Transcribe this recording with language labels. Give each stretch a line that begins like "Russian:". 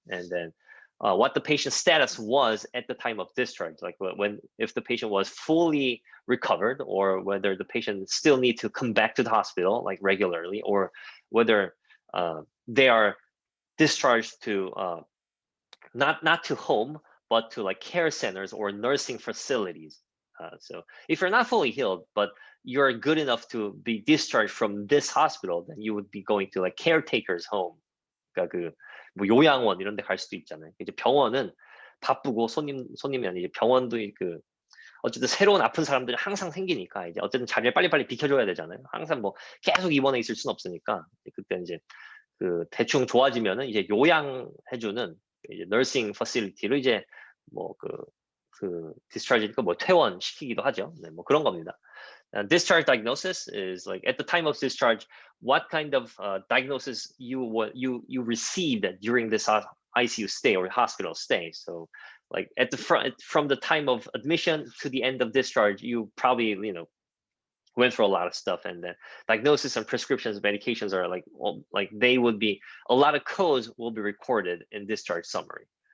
English: And then what the patient's status was at the time of discharge, like if the patient was fully recovered, or whether the patient still need to come back to the hospital like regularly, or whether they are discharged to not to home, but to like care centers or nursing facilities. So if you're not fully healed, but you're good enough to be discharged from this hospital, then you would be going to like caretaker's home.
Korean: 그러니까 뭐 요양원 이런 데 갈 수도 있잖아요. 이제 병원은 바쁘고 손님이 아니지, 병원도 어쨌든 새로운 아픈 사람들이 항상 생기니까 이제 어쨌든 자리를 빨리빨리 비켜줘야 되잖아요. 항상 뭐 계속 입원해 있을 수는 없으니까 그때 이제 대충 좋아지면은 이제 요양해주는 이제 nursing facility로 이제 뭐 discharge니까 뭐 퇴원시키기도 하죠. 네, 뭐 그런 겁니다.
English: Discharge diagnosis is like at the time of discharge, what kind of diagnosis you received during this ICU stay or hospital stay. So like at the front, from the time of admission to the end of discharge, you probably went through a lot of stuff, and then diagnosis and prescriptions, medications are like they would be, a lot of codes will be recorded in discharge summary.